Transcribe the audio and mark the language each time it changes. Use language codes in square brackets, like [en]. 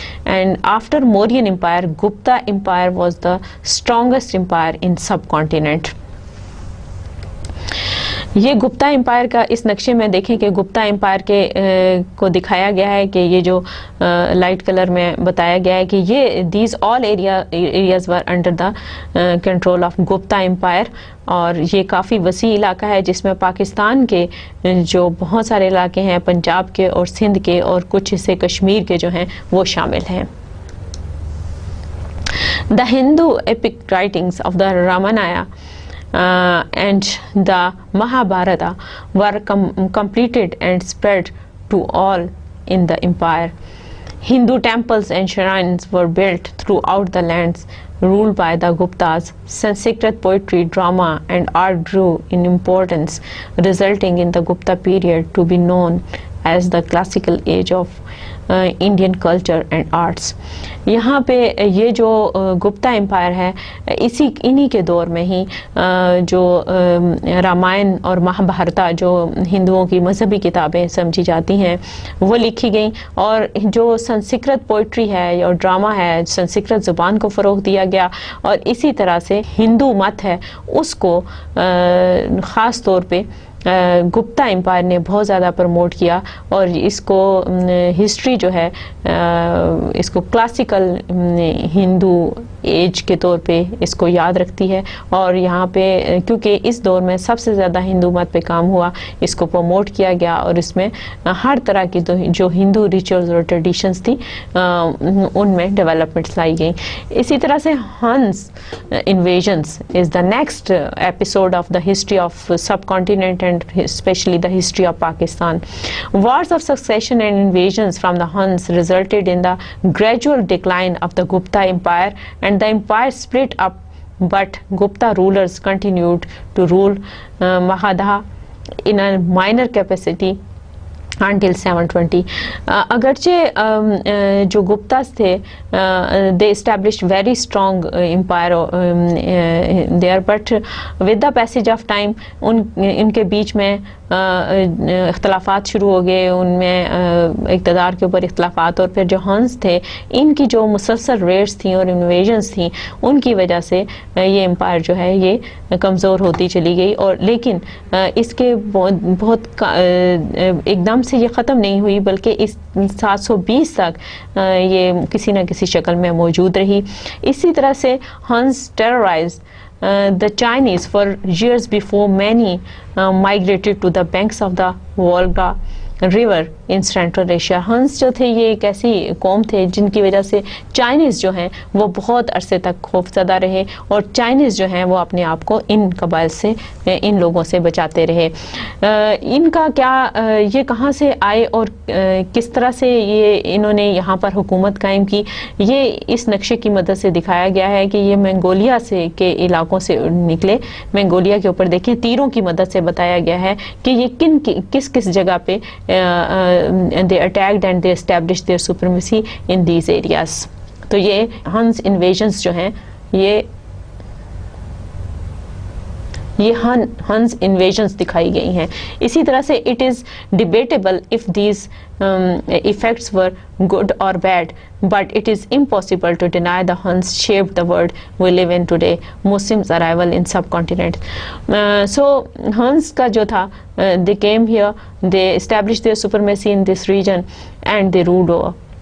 [en] And after Mauryan Empire, Gupta Empire was the strongest empire in subcontinent. [ur] یہ Gupta umpire کا اس نقشے میں دیکھیں کہ گپتا امپائر کے کو دکھایا گیا ہے کہ یہ جو لائٹ کلر میں بتایا گیا ہے کہ یہ [en] These all areas were under the control of Gupta empire. [ur] اور یہ کافی وسیع علاقہ ہے جس میں پاکستان کے جو بہت سارے علاقے ہیں، پنجاب کے اور سندھ کے اور کچھ حصے کشمیر کے جو ہیں وہ شامل ہیں. [en] The Hindu epic writings of the Ramayana and the Mahabharata were completed and spread to all in the empire. Hindu temples and shrines were built throughout the lands ruled by the Guptas. Sanskrit poetry, drama and art grew in importance, resulting in the Gupta period to be known as the classical age of Indian culture and arts. [ur] یہاں پہ یہ جو Gupta umpire ہے انہی کے دور میں ہی جو رامائن اور مہابھارتا جو ہندوؤں کی مذہبی کتابیں سمجھی جاتی ہیں وہ لکھی گئیں، اور جو سنسکرت پوئٹری ہے اور ڈرامہ ہے، سنسکرت زبان کو فروغ دیا گیا، اور اسی طرح سے ہندو مت ہے اس کو خاص طور پہ گپتا امپائر نے بہت زیادہ پروموٹ کیا، اور اس کو ہسٹری جو ہے اس کو کلاسیکل ہندو ایج کے طور پہ اس کو یاد رکھتی ہے. اور یہاں پہ کیونکہ اس دور میں سب سے زیادہ ہندو مت پہ کام ہوا، اس کو پروموٹ کیا گیا، اور اس میں ہر طرح کی جو ہندو ریچولز اور ٹریڈیشنز تھیں ان میں ڈیولپمنٹس لائی گئیں. اسی طرح سے [en] Huns invasions is the next episode of the history of subcontinent and especially the history of Pakistan. Wars of succession and invasions from the Huns resulted in the gradual decline of the Gupta Empire, and the empire split up, but Gupta rulers continued to rule Magadha in a minor capacity until 720. [ur] اگرچہ جو گپتاز تھے [en] they established very strong empire there, but with the passage of time [ur] ان کے بیچ میں اختلافات شروع ہو گئے، ان میں اقتدار کے اوپر اختلافات، اور پھر جو ہنس تھے ان کی جو مسلسل ریڈز تھیں اور انویژنس تھیں ان کی وجہ سے یہ امپائر جو ہے یہ کمزور ہوتی چلی گئی. اور لیکن اس کے بہت ایک دم سے یہ ختم نہیں ہوئی، بلکہ اس 720 تک یہ کسی نہ کسی شکل میں موجود رہی. اسی طرح سے [en] Huns terrorise the Chinese for years before many migrated to the banks of the Volga. river in Central Asia. [ur] ہنس جو تھے یہ ایک ایسی قوم تھے جن کی وجہ سے چائنیز جو ہیں وہ بہت عرصے تک خوف زدہ رہے, اور چائنیز جو ہیں وہ اپنے آپ کو ان قبائل سے, ان لوگوں سے بچاتے رہے. ان کا کیا, یہ کہاں سے آئے اور کس طرح سے یہ انہوں نے یہاں پر حکومت قائم کی, یہ اس نقشے کی مدد سے دکھایا گیا ہے کہ یہ منگولیا سے کے علاقوں سے نکلے. منگولیا کے اوپر دیکھیں تیروں کی مدد سے بتایا گیا ہے کہ یہ کس جگہ پہ [en] they attacked and they established their supremacy in these areas. [ur] تو یہ ہنس انویژنس جو ہیں یہ ہنس انویژنس دکھائی گئی ہیں. اسی طرح سے [en] it is debatable if these effects were good or bad, but it is impossible to deny the Huns shaped the world we live in today. Muslims arrival in subcontinent. So Huns [ur] کا جو تھا, [en] they came here, they established their supremacy in this region and they ruled over.